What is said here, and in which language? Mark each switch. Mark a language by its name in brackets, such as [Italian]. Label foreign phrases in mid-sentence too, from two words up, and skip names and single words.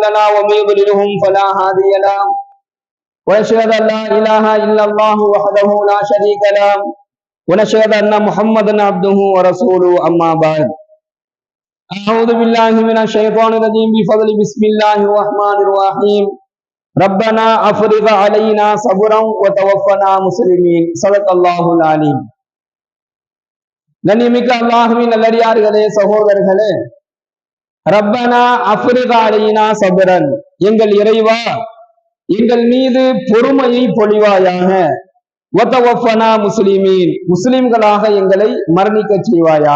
[Arabic] له ومن يضلله فلا هادي له ونشهد أن لا إله إلا الله وحده لا شريك له ونشهد أن محمدا عبده ورسوله أما بعد أعوذ بالله من الشيطان الرجيم بفضل بسم الله الرحمن الرحيم ربنا أفرغ علينا صبرا وتوفنا مسلمين صدق الله العليم. [Tamil] கண்ணியமிக்க அல்லாஹ்வின் நல்லடியார்களே, சகோதரர்களே, [Arabic] ربنا أفرغ علينا صبرا, [Tamil] எங்கள் இறைவா எங்கள் மீது பொறுமையை பொழிவாயாக, [Arabic] وتوفنا مسلمين, [Tamil] முஸ்லிம்களாக எங்களை மரணிக்க செய்வாயாக.